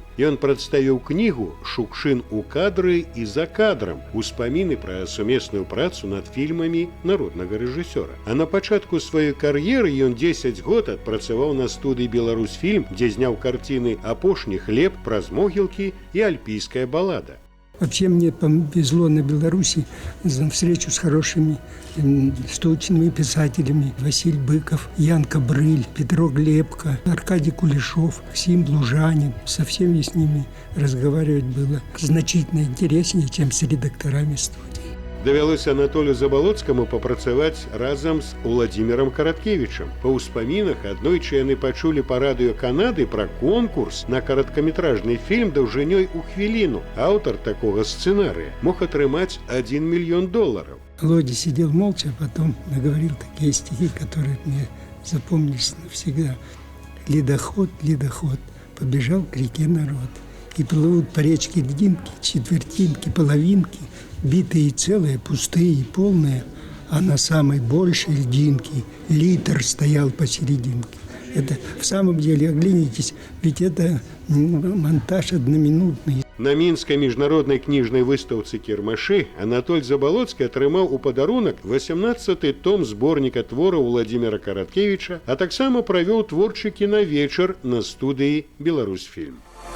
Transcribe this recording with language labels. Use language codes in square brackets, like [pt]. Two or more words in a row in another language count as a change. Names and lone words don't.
[be] Ён прадставіў кнігу «Шукшын у кадры і за кадрам» успаміны пра сумесную працу над фільмамі народнага рэжысёра. А на пачатку сваёй кар'еры ён 10 год адпрацаваў на студыі «Беларусьфільм», дзе зняў карціны «Апошні хлеб», «Праз могілкі» і «Альпійская балада». [ru] Вообще мне повезло на Беларуси за встречу с хорошими столичными писателями. Василий Быков, Ян Кабрыль, Петро Глебко, Аркадий Кулешов, Максим Лужанин. Со всеми с ними разговаривать было значительно интереснее, чем с редакторами студии. [be] Давялося Анатолію Забалоцкаму папрацаваць разам з Уладзімірам Караткевічам. Па ўспамінах аднойчы яны пачулі па радыё Канады пра конкурс на караткаметражны фільм даўжынёй у хвіліну. Аўтар такога сцэнарыя мог атрымаць $1 мільён. [ru] Володя сидел молча, а потом наговорил такие стихи, которые мне запомнились навсегда. «Ледоход, ледоход, побежал к реке народ. И плывут по речке льдинки, четвертинки, половинки, битые и целые, пустые и полные, а на самой большей льдинке литр стоял посерединке». Это в самом деле, оглянитесь, ведь это монтаж одноминутный. [be] На мінскай міжнароднай кніжнай выстаўцы кірмашы Анатоль Забалоцкі атрымаў у падарунак 18-й том зборніка твораў Уладзіміра Караткевіча, а таксама правёў творчы кінавечар на студыі «Беларусьфільм».